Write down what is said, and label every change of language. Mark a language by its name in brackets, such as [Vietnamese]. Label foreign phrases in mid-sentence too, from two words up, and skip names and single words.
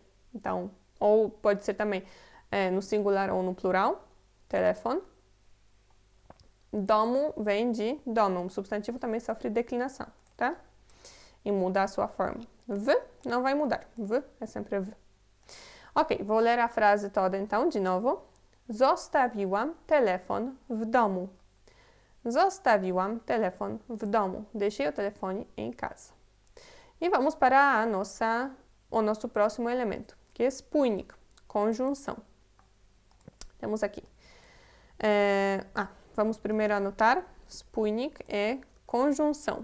[Portuguese] Então, ou pode ser também no singular ou no plural, telefone. Domu vem de domo, um substantivo também sofre declinação, tá? E muda a sua forma. V não vai mudar, v é sempre v. Ok, vou ler a frase toda então, de novo. [Polish] Zostawiłam telefon w domu. Zostawiłam telefon w domu. [Portuguese] Deixei o telefone em casa. E vamos para o nosso próximo elemento, que é spójnik, conjunção. Temos aqui. Vamos primeiro anotar. Spójnik é conjunção.